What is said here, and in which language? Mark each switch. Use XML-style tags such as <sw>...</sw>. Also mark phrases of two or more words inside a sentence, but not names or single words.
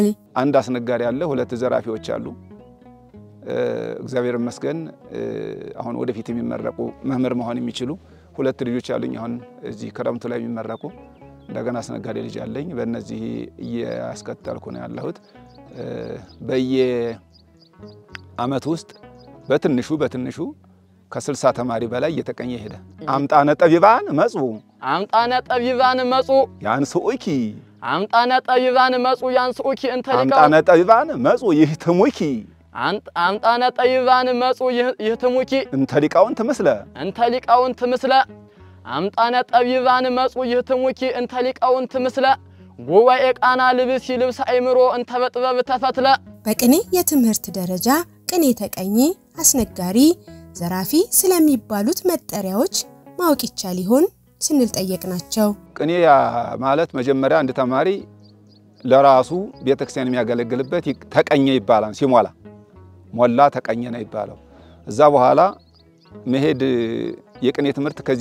<am>አንድ አስነጋሪ ያለ 2 ዘራፊዎች አሉ። እግዚአብሔር ይመስገን አሁን ወደፊት የሚመረቁ መምህር መሆን የሚችሉ 2 ልጆች አሉኝ። አሁን እዚህ ክረምቱ ላይ የሚመረቁ እንደገና አስነጋሪ ልጅ አለኝ። በእነዚህ እያስከተልኩ ነው ያለሁት። በየአመት ውስጥ በትንሹ ከ60 ተማሪ በላይ እየተቀኘ ሄደ።</am> <gez>አምጣነ ጠቢባን መጹ ያንስኡኪ አምጣነ ጠቢባን መጹ ያንስኡኪ አምጣነ ጠቢባን መጹ ይህትሙኪ አምጣነ ጠቢባን መጹ ይህትሙኪ እንተሊቃውንት ምስለ አምጣነ ጠቢባን መጹ ይህትሙኪ እንተሊቃውንት ምስለ ጉባኤ ቃና ልብስ ይልብስ አይምሮ እንተበጥበብ ተፈትለ።</gez> <am>በቅኔ የትምህርት ደረጃ ቅኔ ተቀኚ፣ አስነጋሪ፣ ዘራፊ ስለሚባሉት መጠሪያዎች ማወቅ ይቻል ይሆን ስንል ጠየቅናቸው። ቅኔ ማለት መጀመሪያ አንድ ተማሪ ለራሱ ቤተክርስቲያን የሚያገለግልበት ተቀኘ ይባላል። ሲሞላ ሞላ ተቀኘ ነው ይባላል። እዛ በኋላ መሄድ የቅኔ ትምህርት ከዚህ</am>